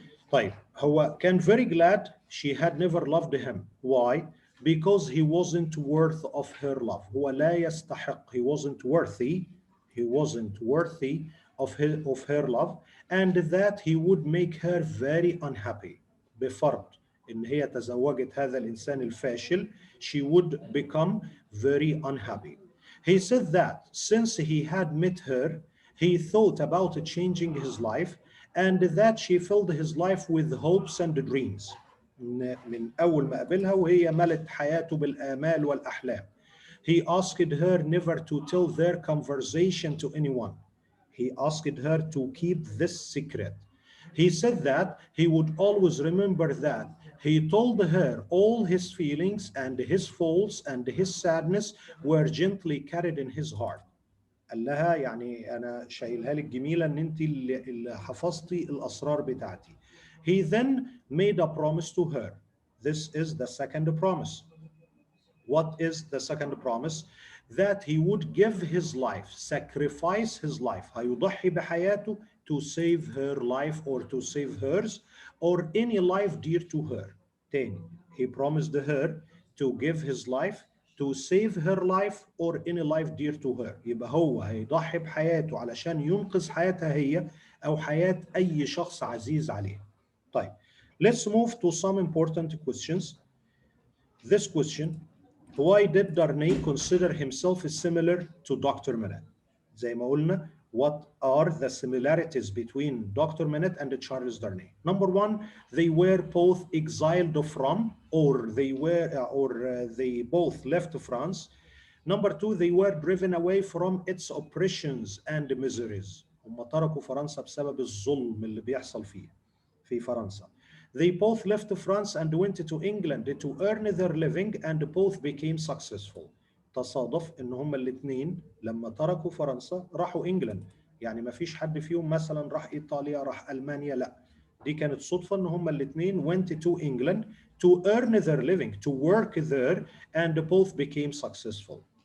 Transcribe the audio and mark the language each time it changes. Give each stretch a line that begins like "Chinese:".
Arabic: طيب هو كان
English: very glad she had never loved him. Why? Because he wasn't worth of her love.
Arabic: هو لا يستحق.
English: He wasn't worthy. He wasn't worthy of her love, and that he would make her very unhappy.
Arabic: بفرض إن هي تزوجت هذا الإنسان الفاشل,
English: she would become very unhappy. He said that since he had met her, he thought about changing his life and that she filled his life with hopes and dreams.
Arabic: من أول ما قابلها وهي ملت حياته بالآمال والأحلام.
English: He asked her never to tell their conversation to anyone. He asked her to keep this secret. He said that he would always remember that he told her all his feelings and his faults and his sadness were gently carried in his heart.
Arabic: قال لها يعني انا شايلها لك جميله ان انت اللي حفظتي الاسرار بتاعتي.
English: He then made a promise to her. This is the second promise. What is the second promise? That he would give his life, sacrifice his life.
Arabic: هيضحي بحياته
English: to save her life or to save hers or any life dear to her.
Arabic: تاني.
English: He promised her to give his life to save her life or any life dear to her.
Arabic: يبقى هو هيضحي بحياته علشان ينقذ حياتها هي أو حياة أي شخص عزيز عليه. طيب.
English: Let's move to some important questions. This question: why did Darnay consider himself similar to Dr. Minnett?
Arabic: زي ما قلنا,
English: what are the similarities between Dr. Minnett and Charles Darnay? Number one, they were both exiled from, or they both left France. Number two, they were driven away from its oppressions and miseries.
Arabic: هم تركوا فرنسا بسبب الظلم اللي بيحصل في فرنسا.
English: They both left France and went to England to earn their living and both became successful.
Arabic: تصادف ان هما الاثنين لما تركوا فرنسا راحوا انجلند. يعني ما فيش حد فيهم مثلا راح ايطاليا راح المانيا, لا. دي كانت صدفة ان هما الاثنين
English: went to England to earn their living, to work there, and both became successful.